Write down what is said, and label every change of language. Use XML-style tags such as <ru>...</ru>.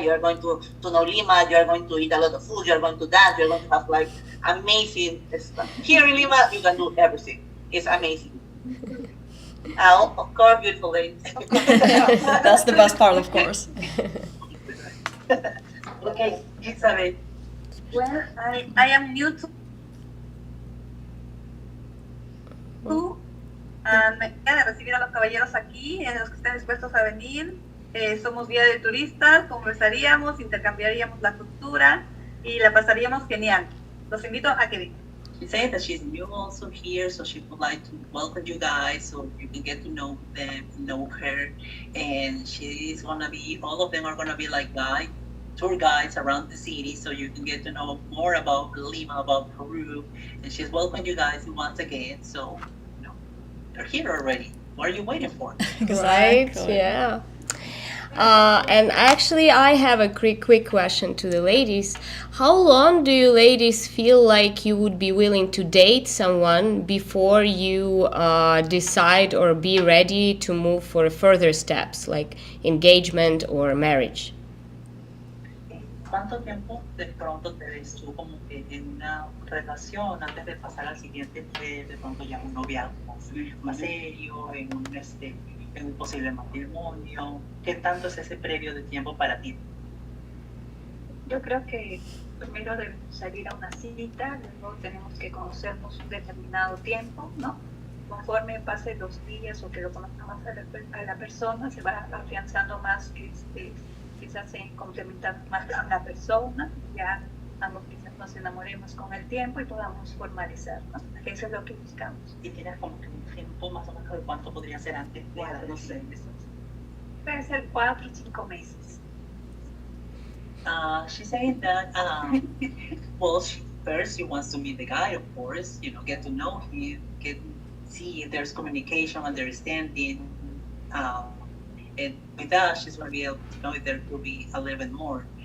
<en>You're going to know Lima, you're going to eat a lot of food, you're going to dance, you're going to have like amazing stuff. Here in Lima, you can do everything. It's amazing. Of course, beautiful ladies. That's the best part, of course. Okay, Isabel. Well, I am new</en> <es>to me queda de recibir a los caballeros aquí, en los que estén dispuestos a venir. Somos guía de turistas, conversaríamos, intercambiaríamos la cultura y la pasaríamos genial. Los invito a que vengan.</es> <en>She said that she's new also here, so she would like to welcome you guys so you can get to know them, know her. And she's gonna be, all of them are gonna be like tour guides around the city, so you can get to know more about Lima, about Peru. And she's welcomed you guys once again, so they're here already. What are you waiting for? Right? Yeah. And actually, I have a quick question to the ladies. How long do you ladies feel like you would be willing to date someone before you decide or be ready to move for further steps, like engagement or marriage?</en> <es>¿Cuánto tiempo de pronto te ves tú como que en una relación antes de pasar al siguiente nivel, de pronto ya un noviazgo más serio, en un posible matrimonio? ¿Qué tanto es ese previo de tiempo para ti? Yo creo que primero debemos salir a una cita, luego tenemos que conocernos un determinado tiempo, ¿no? Conforme pasen los días o que lo conozca más a la persona, se va afianzando más, quizás se complementa más a la persona, ya ambos quizás nos enamoremos con el tiempo y podamos formalizar, ¿no? Eso es lo que buscamos. ¿Y tienes como que un tiempo más o menos de cuánto podría ser antes de los 6 meses? Puede ser 4 o 5 meses.</es> <en>She's saying that, well, first she wants to meet the guy, of course, get to know him, see if there's communication, understanding, and with that, she's going to be able to know if there could be a little bit more.</en>